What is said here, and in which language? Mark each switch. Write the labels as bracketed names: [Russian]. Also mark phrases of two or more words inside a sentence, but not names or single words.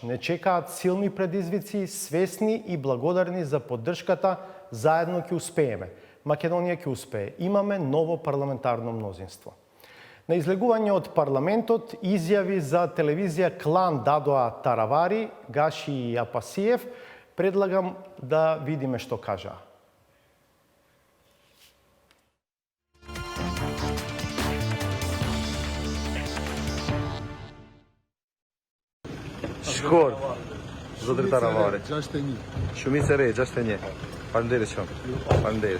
[Macedonian] Не чекаат силни предизвици, свесни и благодарни за поддршката, заедно ќе успееме. Македонија ќе успее. Имаме ново парламентарно мнозинство. На излегување од парламентот изјави за телевизија Клан дадоа Таравари, Гаши и Апасиев. Предлагам да видиме што кажаа. [Albanian] Shkurt, zotri Taravare. Shumica re, 61. Faleminderit shumë. Faleminderit.